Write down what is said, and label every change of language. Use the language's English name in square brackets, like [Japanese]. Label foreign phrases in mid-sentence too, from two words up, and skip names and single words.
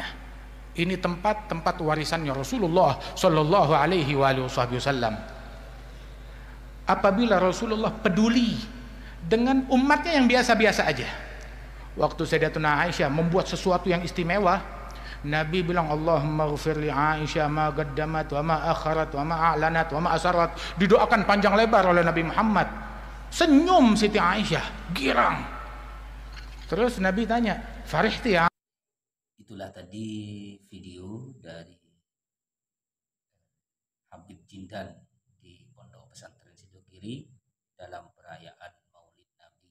[Indonesian] Ini tempat warisannya Rasulullah [Arabic] صلى الله عليه وسلم. [Indonesian] Apabila Rasulullah peduli dengan umatnya yang biasa-biasa aja. Waktu Sayyidatuna Aisyah membuat sesuatu yang istimewa, Nabi bilang, [Arabic] اللهم اغفر لعائشة ما قدمت وما أخرت وما أعلنت وما أسرت. [Indonesian] Didoakan panjang lebar oleh Nabi Muhammad. Senyum Siti Aisyah, girang. Terus Nabi tanya, farihti ya? Itulah tadi video dari Habib Jindan di Pondok Pesantren Sidogiri dalam perayaan Maulid Nabi.